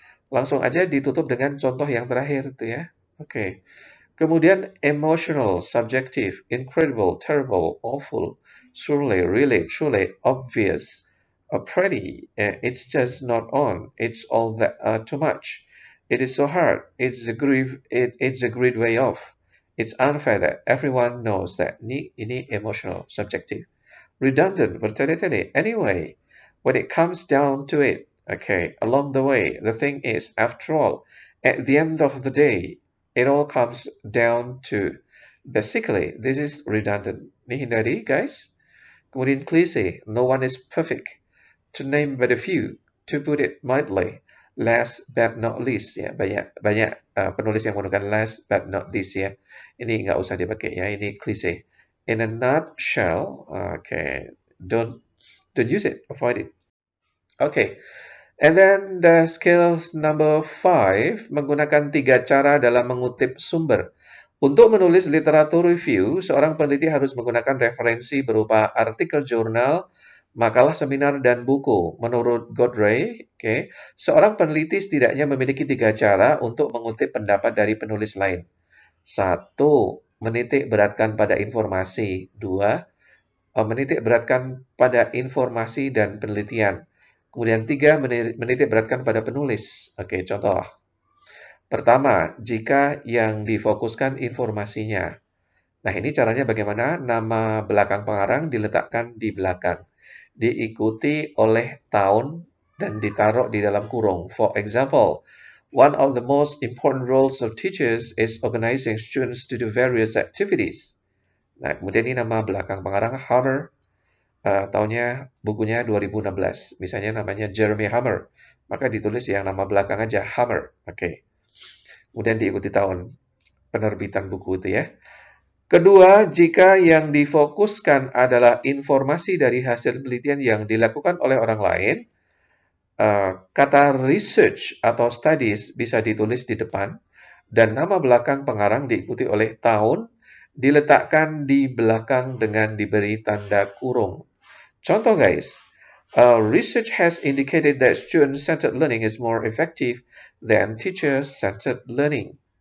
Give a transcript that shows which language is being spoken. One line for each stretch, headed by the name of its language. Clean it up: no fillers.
Indonesian: Langsung aja ditutup dengan contoh yang terakhir itu ya. Oke. Kemudian
English: emotional, subjective, incredible, terrible, awful, surely, really, truly, obvious, pretty, it's just not on, it's all that too much. It is so hard. It's a great way off. It's unfair that everyone knows that.
Indonesian: Ini emotional, subjective. Redundant, bertele-tele.
English: Anyway, when it comes down to it, okay, along the way, the thing is, after all, at the end of the day, it all comes down to, basically, this is redundant.
Indonesian: Ini hindari, guys. Kemudian klise,
English: no one is perfect. To name but a few, to put it mildly, last but not least ya,
Indonesian: banyak penulis yang menggunakan
English: last but not least ya.
Indonesian: Ini nggak usah dipakai ya, ini klise.
English: In a nutshell, okay, don't use it, avoid it. Okay, and then the skills number 5,
Indonesian: menggunakan 3 cara dalam mengutip sumber. Untuk menulis literatur review, seorang peneliti harus menggunakan referensi berupa artikel jurnal, makalah seminar, dan buku. Menurut Godray, seorang peneliti setidaknya memiliki 3 cara untuk mengutip pendapat dari penulis lain. 1. Menitik beratkan pada informasi. 2. Menitik beratkan pada informasi dan penelitian. Kemudian 3. Menitik beratkan pada penulis. Oke, contoh. Pertama, jika yang difokuskan informasinya. Nah, ini caranya bagaimana? Nama belakang pengarang diletakkan di belakang. Diikuti oleh tahun dan ditaruh di dalam kurung.
English: For example, one of the most important roles of teachers is organizing students to do various activities.
Indonesian: Nah, kemudian ini nama belakang pengarang Hammer, tahunnya bukunya 2016. Misalnya namanya Jeremy Hammer, maka ditulis yang nama belakang aja Hammer. Oke. Kemudian diikuti tahun penerbitan buku itu ya. Kedua, jika yang difokuskan adalah informasi dari hasil penelitian yang dilakukan oleh orang lain, kata research atau studies bisa ditulis di depan, dan nama belakang pengarang diikuti oleh tahun, diletakkan di belakang dengan diberi tanda kurung. Contoh guys,
English: research has indicated that student-centered learning is more effective than teacher-centered learning.